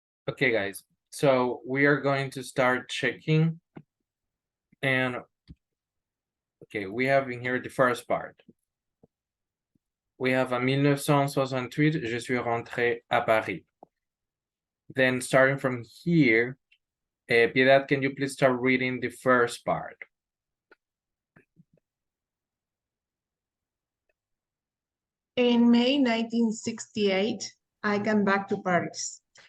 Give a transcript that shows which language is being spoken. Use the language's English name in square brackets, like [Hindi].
[English] Okay, guys, so we are going to start checking. And okay, we have in here the first part. We have [French] en 1968, je suis rentré à Paris. [English] Then starting from here, Piedad, can you please start reading the first part? In May 1968, I came back to Paris.